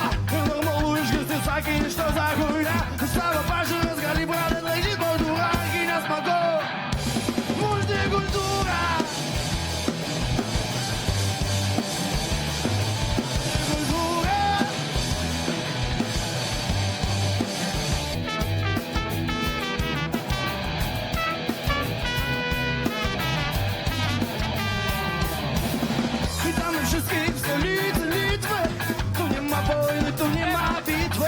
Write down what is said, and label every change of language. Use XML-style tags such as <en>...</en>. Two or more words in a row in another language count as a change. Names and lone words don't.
<lt>Ir normalu išgirsti sakinį šitą zaguinę. Savo pažiūrės gali pradėt laikyt kultūrą, kai nesmagu. Multikultūra. Kultūra.</lt> <pl>Witamy wszystkich w stolicy Litwy. Tu nie ma wojny, tu nie ma bitwy.</pl>